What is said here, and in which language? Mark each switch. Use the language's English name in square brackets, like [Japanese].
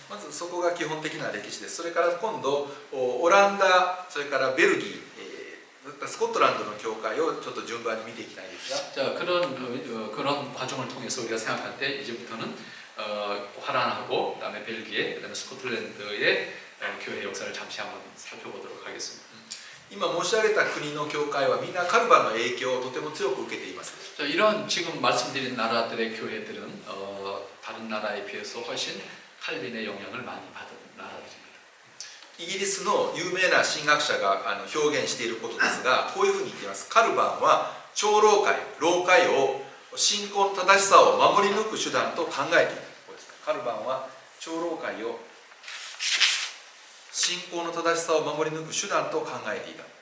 [Japanese] まずそこが基本的な歴史です。それから今度オランダ、それからベルギー、スコットランドの教会をちょっと順番に見ていきたいんですが、 [Korean] 자, 그런 과정을 통해서 우리가 생각할 때 이제부터는 화란하고 그다음에 벨기에, 그다음에 스코틀랜드의 교회 역사를 잠시 한번 살펴보도록 하겠습니다. [Japanese] 今申し上げた国の教会はみんなカルバンの影響をとても強く受けています。 [Korean] 자, 이런 지금 말씀드린 나라들의 교회들은 다른 나라에 비해서 훨씬 칼빈의 영향을 많이 받은 나라들입니다. [Japanese] イギリスの有名な神学者が表現していることですが、こういうふうに言っています。カルバンは長老会、老会を信仰の正しさを守り抜く手段と考えている。カルバンは長老会を信仰の正しさを守り抜く手段と考えていた。